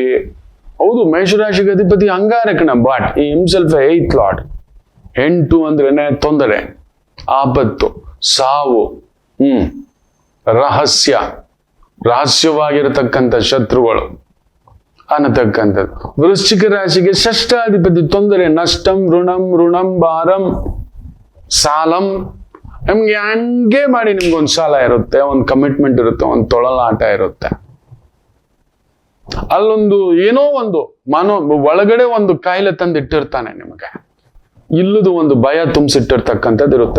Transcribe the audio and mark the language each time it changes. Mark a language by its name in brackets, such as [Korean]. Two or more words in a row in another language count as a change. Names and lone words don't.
[Kannada] ಹೌದು, ಮೇಷರಾಶಿಗೆ ಅಧಿಪತಿ ಅಂಗಾರಕನ, [English] but he himself 8th lord. [Kannada] 8 ಅಂದ್ರೇನೆ ತೊಂದರೆ, ಆಪತ್ತು, ಸಾವು, ರಹಸ್ಯವಾಗಿರತಕ್ಕಂಥ ಶತ್ರುಗಳು ಅನ್ನತಕ್ಕಂಥದ್ದು. ವೃಶ್ಚಿಕ ರಾಶಿಗೆ ಷಷ್ಠಾಧಿಪತಿ, ತೊಂದರೆ, ನಷ್ಟಂ, ಋಣಂ ಭಾರಂ, ಸಾಲಂ. ನಮ್ಗೆ ಹಂಗೆ ಮಾಡಿ ನಿಮ್ಗೊಂದು ಸಾಲ ಇರುತ್ತೆ, ಒಂದು ಕಮಿಟ್ಮೆಂಟ್ ಇರುತ್ತೆ, ಒಂದು ತೊಳಲಾಟ ಇರುತ್ತೆ. ಅಲ್ಲೊಂದು ಏನೋ ಒಂದು ಒಳಗಡೆ ಒಂದು ಕಾಯಿಲೆ ತಂದಿಟ್ಟಿರ್ತಾನೆ ನಿಮಗೆ. ಇಲ್ಲದು ಒಂದು ಭಯ ತುಂಬಿಸಿಟ್ಟಿರ್ತಕ್ಕಂಥದ್ದು ಇರುತ್ತೆ.